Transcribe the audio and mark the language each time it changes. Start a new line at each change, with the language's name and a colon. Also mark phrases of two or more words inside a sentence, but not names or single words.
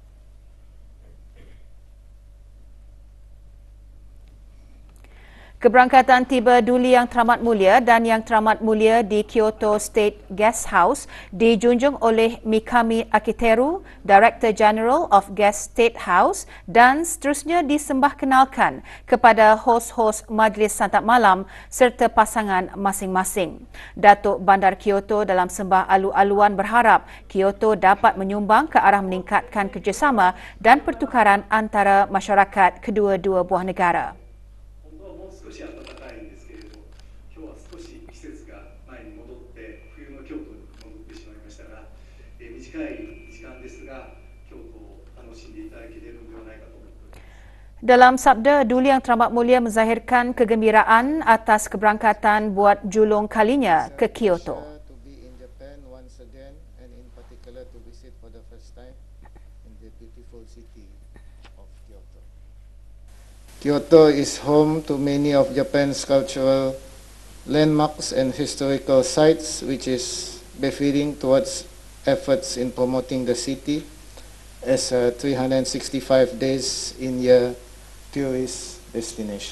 Malay: Keberangkatan tiba Duli Yang Teramat Mulia dan Yang Teramat Mulia di Kyoto State Guest House dijunjung oleh Mikami Akiteru,
English: Director General of Guest State House,
Malay: dan seterusnya disembah kenalkan kepada hos-hos majlis santap malam serta pasangan masing-masing. Datuk Bandar Kyoto dalam sembah alu-aluan berharap Kyoto dapat menyumbang ke arah meningkatkan kerjasama dan pertukaran antara masyarakat kedua-dua buah negara.
Japanese: 少し暖かいんですけれど、今日は少し季節が前に戻って冬の京都に戻ってしまいましたが、短い時間ですが京都を楽しんでいただけれるのではないかと思っております。
Malay: Dalam sabda, Duli Yang Teramat Mulia menzahirkan kegembiraan atas keberangkatan buat julung kalinya ke Kyoto.
English: To be in Japan once again, and in particular to visit for the first time in the beautiful city of Kyoto. Kyoto is home to many of Japan's cultural landmarks and historical sites, which is befitting towards efforts in promoting the city as a 365 days in year tourist destination.